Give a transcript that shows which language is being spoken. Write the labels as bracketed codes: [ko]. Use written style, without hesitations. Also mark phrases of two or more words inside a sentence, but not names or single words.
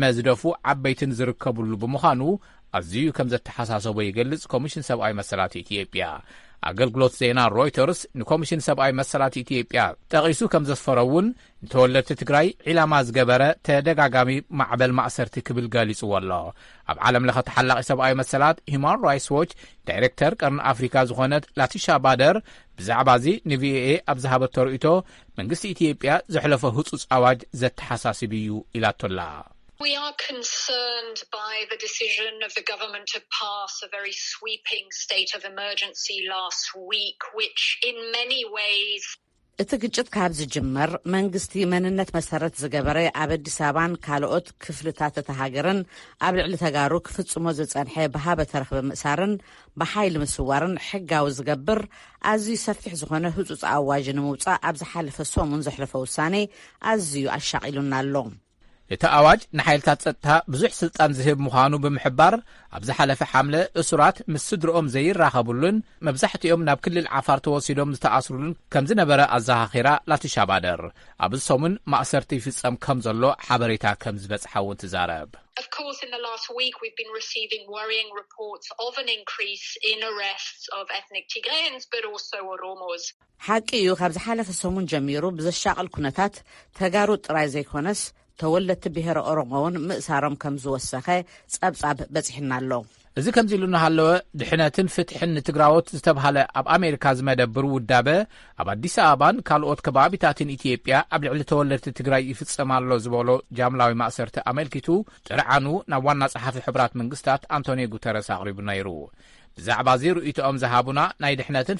[ti] ዝደፉ ዓበይትን ዝርከቡሉ ብምዃኑ ኣዝዩ ከም ዘተሓሳሰቦ ይገልጽ ኮሚሽን ሰብኣዊ መሰላት ኢትዮጵያ። ኣገልግሎት ዜና ሮይተርስ ንኮሚሽን ሰብኣዊ መሰላት ኢትዮጵያ ጠቒሱ ከም ዘስፈረውን ንተወለድቲ ትግራይ ዒላማ ዝገበረ ተደጋጋሚ ማዕበል ማእሰርቲ ክብል ገሊጹዎ ኣሎ። ኣብ ዓለም ለኸ ተሓላቒ ሰብኣዊ መሰላት ሂማን ራይትስ ዎች ዳይሬክተር ቀርኒ ኣፍሪካ ዝኾነት ላቲሻ ባደር ብዛዕባ እዚ ንቪኦኤ ኣብ ዝሃበቶ ርእቶ መንግስቲ ኢትዮጵያ ዘሕለፈ ህፁፅ ኣዋጅ ዘተሓሳስብ እዩ ኢላቶላ። [en] We are concerned by the decision of the government to pass a very sweeping state of emergency last week, which in many ways [ti] እቲ ግጭት ካብ ዝጅመር መንግስቲ መንነት መሰረት ዝገበረ ኣብ ኣዲስ ኣበባን ካልኦት ክፍልታት እታ ሃገርን ኣብ ልዕሊ ተጋሩ ክፍጽሞ ዝጸንሐ ብሃበ ተረኽበ ምእሳርን ብሓይሊ ምስዋርን ሕጋዊ ዝገብር ኣዝዩ ሰፊሕ ዝኾነ ህፁፅ ኣዋጅ ንምውፃእ ኣብ ዝሓለፈ ሰሙን ዘሕለፈ ውሳኔ ኣዝዩ ኣሻቒሉና ኣሎ። እቲ ኣዋጅ ንሓይልታት ጸጥታ ብዙሕ ስልጣን ዝህብ ምዃኑ ብምሕባር ኣብ ዝሓለፈ ሓምለ እሱራት ምስ ስድሮኦም ዘይራኸቡሉን መብዛሕትኦም ናብ ክልል ዓፋር ተወሲዶም ዝተኣስሩሉን ከም ዝነበረ ኣዘኻኺራ ላቲሻባደር ኣብ ሰሙን ማእሰርቲ ይፍጸም ከም ዘሎ ሓበሬታ ከም ዝበጽሓ እውን ትዛረብ። [en] Of course, in the last week, we've been receiving worrying reports of an increase in arrests of ethnic Tigrayans, but also Oromos. [ti] ሓቂ እዩ ካብ ዝሓለፈ ሰሙን ጀሚሩ ብዘሻቕል ኩነታት ተጋሩ ጥራይ ዘይኮነስ ተወለድቲ ብሔረ ኦሮሞውን ምእሳሮም ከም ዝወሰኸ ጸብጻብ በፂሕና ኣሎ። እዚ ከምዚ ኢሉ እናሃለወ ድሕነትን ፍትሕን ንትግራዎት ዝተብሃለ ኣብ ኣሜሪካ ዝመደብሩ ውዳበ ኣብ ኣዲስ ኣበባን ካልኦት ከባቢታትን ኢትዮጵያ ኣብ ልዕሊ ተወለድቲ ትግራይ ይፍጸማሎ ዝበሎ ጃምላዊ ማእሰርቲ ኣመልኪቱ ጥርዓኑ ናብ ዋና ጸሓፊ ሕብራት መንግስታት አንቶኒዮ ጉተረስ ኣቕሪቡ ነይሩ። ብዛዕባ እዚ ርእይቶኦም ዝሃቡና ናይ ድሕነትን